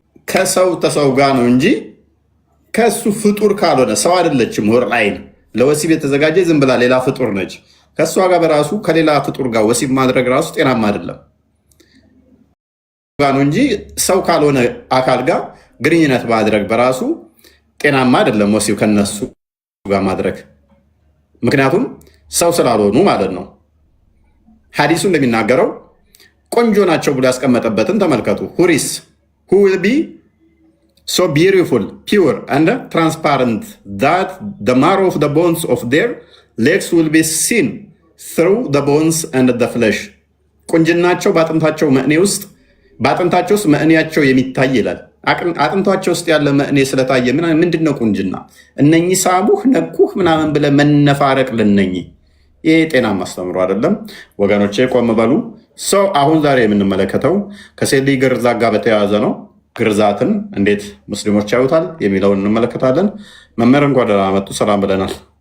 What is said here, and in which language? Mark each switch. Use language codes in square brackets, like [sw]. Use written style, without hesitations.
[am] ከሰው ተሰው ጋር ነው እንጂ ከሱ ፍጡር ካልሆነ ሰው አይደለችም። ሑረል ዐይን ለወሲብ የተዘጋጀ ዝም ብላ ሌላ ፍጡር ነች። ከእሷ ጋር በራሱ ከሌላ ፍጡር ጋር ወሲብ ማድረግ ራሱ ጤናማ አይደለም ነው እንጂ ሰው ካልሆነ አካል ጋር ግንኙነት ማድረግ በራሱ ጤናማ አይደለም። ወሲብ ከነሱ ጋር ማድረግ ምክንያቱም ሰው ስላልሆኑ ማለት ነው። ሐዲሱ እንደሚናገረው ቆንጆ ናቸው ብሎ ያስቀመጠበትን ተመልከቱ። [en] ሁሪስ who will be so beautiful, pure and transparent that the marrow of the bones of their legs will be seen through the bones and the flesh. [am] ቁንጅናቸው በአጥንታቸው መእኔ ውስጥ በአጥንታቸው ውስጥ መእኔያቸው የሚታይ ይላል። አጥንታቸው ውስጥ ያለ መእኔ ስለታየ ምንድን ነው ቁንጅና? እነኚህ ሳቡህ ነኩህ ምናምን ብለህ መነፋረቅ ልነኚህ ይሄ ጤናማ አስተምሮ አይደለም ወገኖቼ፣ ቆም በሉ። ሰው አሁን ዛሬ የምንመለከተው ከሴት ልጅ ግርዛት ጋር በተያያዘ ነው። ግርዛትን እንዴት ሙስሊሞች ያዩታል የሚለውን እንመለከታለን። መምህር እንኳን ደህና መጡ፣ ሰላም ብለናል።